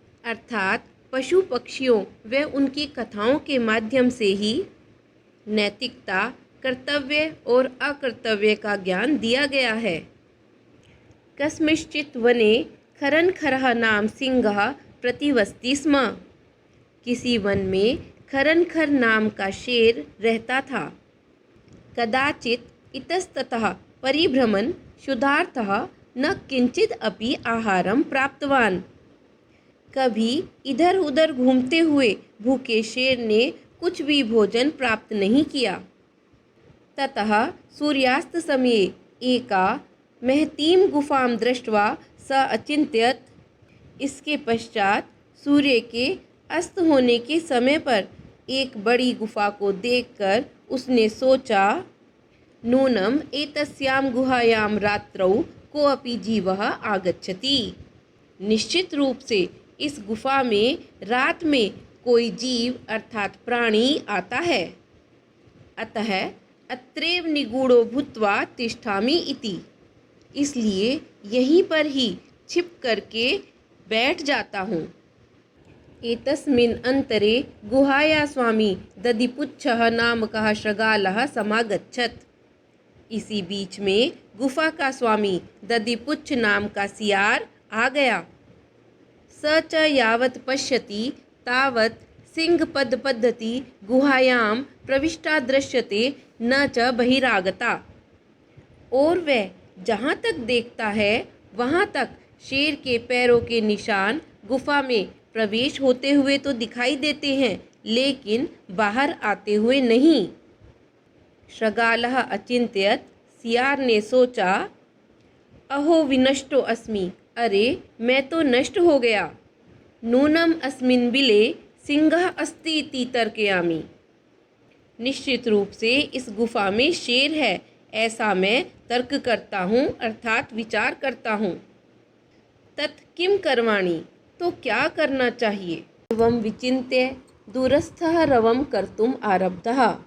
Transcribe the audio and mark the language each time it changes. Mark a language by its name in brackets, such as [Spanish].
[Hindi] अर्थात पशु पक्षियों व उनकी कथाओं के माध्यम से ही नैतिकता, कर्तव्य और अकर्तव्य का ज्ञान दिया गया है। [Sanskrit] कस्मिंश्चित् वने खरनखरः नाम सिंहः प्रतिवसति स्म। [Hindi] किसी वन में खरनखर नाम का शेर रहता था। [Sanskrit] कदाचित् इतस्ततः परिभ्रमन् क्षुधार्तः न किंचित् अपि आहारं प्राप्तवान्। [Hindi] कभी इधर उधर घूमते हुए भूखे शेर ने कुछ भी भोजन प्राप्त नहीं किया। [Sanskrit] ततः सूर्यास्त समये एका महतीं गुफां दृष्ट्वा स अचिंत्यत। [Hindi] इसके पश्चात सूर्य के अस्त होने के समय पर एक बड़ी गुफा को देखकर उसने सोचा, [Sanskrit] नूनम एतस्यां गुहायां रात्रौ कोऽपि जीवः आगच्छति। [Hindi] निश्चित रूप से इस गुफा में रात में कोई जीव अर्थात प्राणी आता है। [Sanskrit] अतः अत्रैव निगूढ़ो भूत्वा तिष्ठामि इति। [Hindi] इसलिए यहीं पर ही छिप करके बैठ जाता हूँ। [Sanskrit] एतस्मिन् अंतरे गुहाया स्वामी दधिपुच्छः नामकः शृगालः समागच्छत्। [Hindi] इसी बीच में गुफा का स्वामी दधिपुच्छ नाम का सियार आ गया। [Sanskrit] स च यावत् पश्यति तावत् सिंहपदपद्धति गुहायां प्रविष्टा दृश्यते न च बहिरागता। [Hindi] और वह जहाँ तक देखता है वहाँ तक शेर के पैरों के निशान गुफा में प्रवेश होते हुए तो दिखाई देते हैं, लेकिन बाहर आते हुए नहीं। [Sanskrit] शृगालः अचिंत्यत। [Hindi] सियार ने सोचा, [Sanskrit] अहो विनष्टो अस्मि। [Hindi] अरे मैं तो नष्ट हो गया। [Sanskrit] नूनम अस्मिन् बिले सिंहः अस्ति इति तर्कयामि। [Hindi] निश्चित रूप से इस गुफा में शेर है, ऐसा मैं तर्क करता हूँ अर्थात विचार करता हूँ। [Sanskrit] तत् किम करवाणि, [Hindi] तो क्या करना चाहिए। [Sanskrit] एवं विचिन्त्य दूरस्थः रवं कर्तुम आरब्धः।